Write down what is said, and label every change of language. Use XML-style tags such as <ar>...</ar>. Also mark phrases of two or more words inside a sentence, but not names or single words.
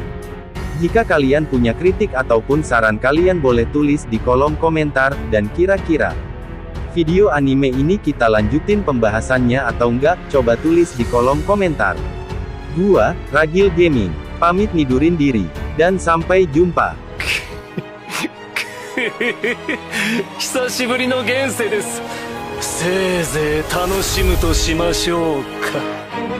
<id>Jika kalian punya kritik ataupun saran kalian boleh tulis di kolom komentar, dan kira-kira video anime ini kita lanjutin pembahasannya atau enggak, coba tulis di kolom komentar. Gua, Ragil Gaming, pamit nidurin diri, dan sampai jumpa.</id> <ja>久しぶりの現世です。せいぜい楽しむとしましょうか。</ja>